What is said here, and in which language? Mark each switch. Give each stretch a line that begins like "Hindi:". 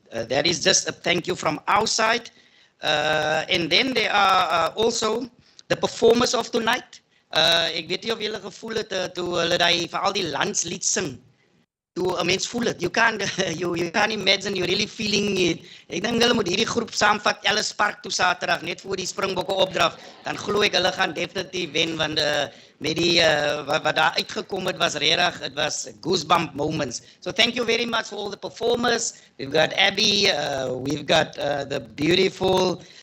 English: That is just a thank you from our side. And then there are also the performers of tonight.
Afrikaans: Ek weet nie of julle gevoel het toe hulle vir al die landslied sing. To 'n mens voel dit.
English: You can't imagine, you're really feeling it.
Afrikaans: Ek dink hulle moet hierdie groep saamvat Ellis Park toe Saterdag net voor die Springbokke opdraf. Dan glo ek hulle gaan definitief wen, want met die wat daar uitgekom het was regtig,
English: it was goosebump moments. So thank you very much for all the performers. We've got Abby, we've got the beautiful